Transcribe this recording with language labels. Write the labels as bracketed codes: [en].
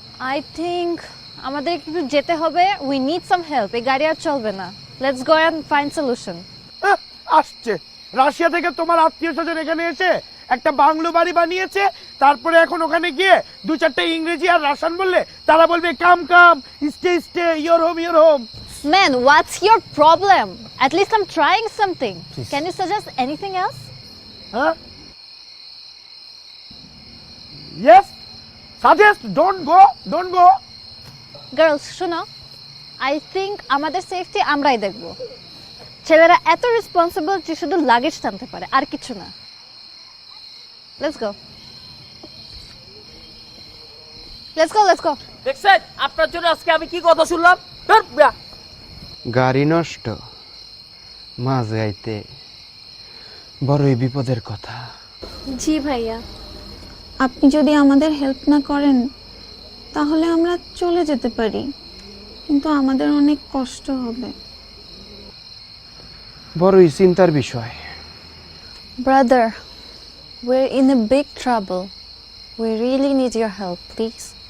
[en] I think [bn] আমাদের একটু যেতে হবে। [en] We need some help. [bn] এই গাড়ি আর চলবে না। [en] Let's go and find solution. [bn] আসছে রাশিয়া থেকে তোমার আত্মীয় স্বজন এখানে এসে একটা বাংলো বাড়ি বানিয়েছে, তারপরে এখন ওখানে গিয়ে 2-4টা ইংরেজি আর রাশিয়ান বললে তারা বলবে [en] Come come, stay your home. Man, what's your problem? At least I'm trying something. Can you suggest anything else? হ্যাঁ, yes, suggest, don't go. [bn] Girls, শোনো, [en] I think [bn] আমাদের সেফটি আমরাই দেখব। ছেলেরা এত রেসপন্সিবল যে শুধু লাগেজ টানতে পারে, আর কিছু না। [en] Let's go. [bn] দেখছেন আপনার জন্য আজকে আমি কি কথা শুনলাম? ধুর, বিয়া। গাড়ি নষ্ট মাঝ গাইতে বড়ই বিপদের কথা। জি ভাইয়া। আপনি যদি আমাদের হেল্প না করেন তাহলে আমরা চলে যেতে পারি, কিন্তু আমাদের অনেক কষ্ট হবে। বড়ই চিন্তার বিষয়। [en] Brother, we're in a big trouble. We really need your help, please.